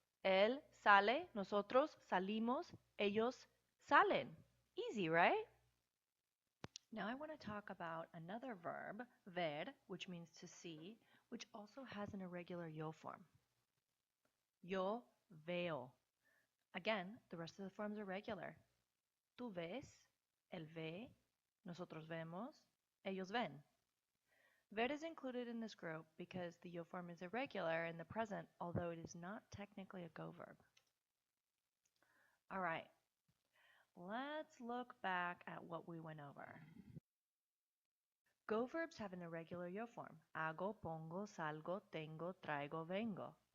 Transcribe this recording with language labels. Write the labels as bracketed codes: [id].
[es] Él sale. Nosotros salimos. Ellos salen. [en] Easy, right? Now I want to talk about another verb, ver, which means to see, which also has an irregular yo form. [es] Yo veo. [en] Again, the rest of the forms are regular. [es] Tú ves, él ve, nosotros vemos, ellos ven. [en] Ver is included in this group because the yo form is irregular in the present, although it is not technically a go verb. All right, let's look back at what we went over. Go verbs have an irregular yo form. Hago, pongo, salgo, tengo, traigo, vengo.